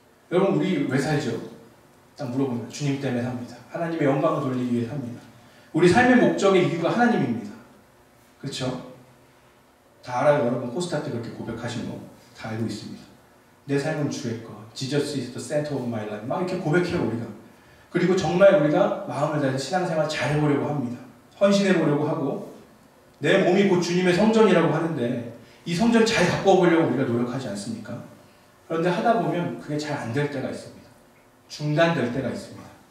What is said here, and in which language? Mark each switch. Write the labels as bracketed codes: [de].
[ko] 여러분, 우리 왜 살죠? 딱 물어보면 주님 때문에 삽니다. 하나님의 영광을 돌리기 위해 삽니다. 우리 삶의 목적의 이유가 하나님입니다. 그렇죠? 다 알아요. 여러분 코스타 때 그렇게 고백하신 거 다 알고 있습니다. 내 삶은 주의 것. [en] Jesus is the center of my life. [ko] 막 이렇게 고백해요, 우리가. 그리고 정말 우리가 마음을 다해서 신앙생활 잘 해보려고 합니다. 헌신해 보려고 하고, 내 몸이 곧 주님의 성전이라고 하는데 이 성전 잘 가꾸어 보려고 우리가 노력하지 않습니까? 그런데 하다 보면 그게 잘 안 될 때가 있습니다. 중단될 때가 있습니다.